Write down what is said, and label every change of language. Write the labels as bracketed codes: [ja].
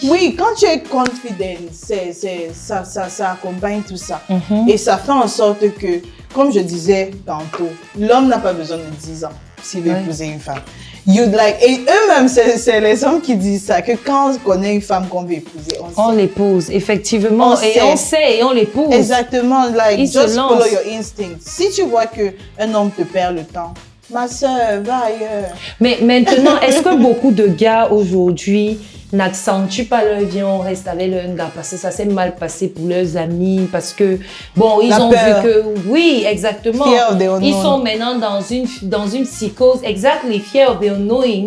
[fr] Oui, quand tu es confident, ça accompagne tout ça. Et ça fait en sorte que, comme je disais tantôt, l'homme n'a pas besoin de 10 ans s'il veut épouser une femme. Et eux-mêmes, c'est les hommes qui disent ça, que quand on connaît une femme qu'on veut épouser, on l'épouse, effectivement. On sait et on l'épouse. [en] Exactement, just follow your instinct. [fr] Si tu vois qu'un homme te perd le temps, ma soeur, va ailleurs. Mais maintenant, est-ce que beaucoup de gars aujourd'hui n'accentuent pas leur vie, on reste avec leur gars parce que ça s'est mal passé pour leurs amis, parce que, bon, ils ont vu que, oui, exactement, ils sont maintenant dans une psychose, [en] exactly, fear of the unknowing.